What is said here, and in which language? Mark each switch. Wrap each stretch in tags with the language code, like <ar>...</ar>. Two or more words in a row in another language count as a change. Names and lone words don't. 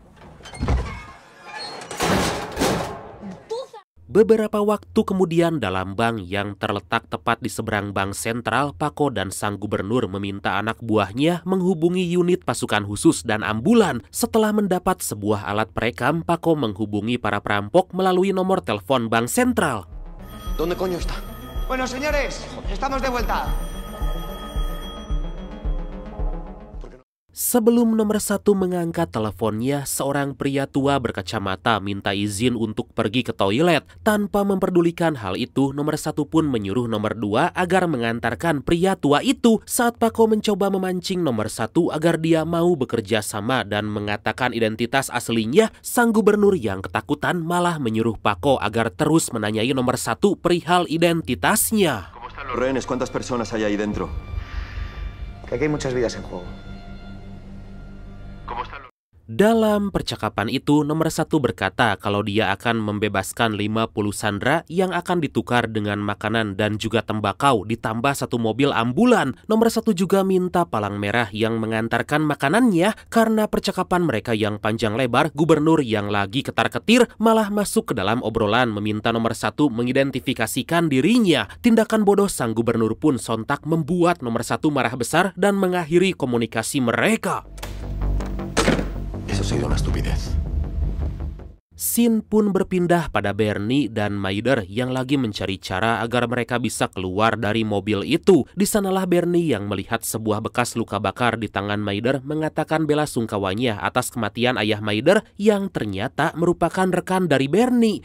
<id>Beberapa waktu kemudian dalam bank yang terletak tepat di seberang bank sentral, Paco dan sang gubernur meminta anak buahnya menghubungi unit pasukan khusus dan ambulan. Setelah mendapat sebuah alat perekam, Paco menghubungi para perampok melalui nomor telepon bank sentral.</id> <es>¿Dónde coño está? Bueno, señores, estamos de vuelta.</es> <id>Sebelum nomor 1 mengangkat teleponnya, seorang pria tua berkacamata minta izin untuk pergi ke toilet. Tanpa memperdulikan hal itu, nomor 1 pun menyuruh nomor 2 agar mengantarkan pria tua itu. Saat Paco mencoba memancing nomor 1 agar dia mau bekerja sama dan mengatakan identitas aslinya, sang gubernur yang ketakutan malah menyuruh Paco agar terus menanyai nomor 1 perihal identitasnya.</id> <es>Rehenes, ¿cuántas personas hay ahí dentro? Que aquí hay muchas vidas en juego.</es> <id>Dalam percakapan itu, nomor 1 berkata kalau dia akan membebaskan 50 sandera yang akan ditukar dengan makanan dan juga tembakau ditambah 1 mobil ambulan. Nomor 1 juga minta palang merah yang mengantarkan makanannya. Karena percakapan mereka yang panjang lebar, gubernur yang lagi ketar-ketir malah masuk ke dalam obrolan meminta nomor 1 mengidentifikasikan dirinya. Tindakan bodoh sang gubernur pun sontak membuat nomor 1 marah besar dan mengakhiri komunikasi mereka.</id> <es>Eso ha sido una estupidez.</es> <id>Scene pun berpindah pada Bernie dan Maider yang lagi mencari cara agar mereka bisa keluar dari mobil itu. Di sanalah Bernie yang melihat sebuah bekas luka bakar di tangan Maider mengatakan bela sungkawanya atas kematian ayah Maider yang ternyata merupakan rekan dari Bernie.</id>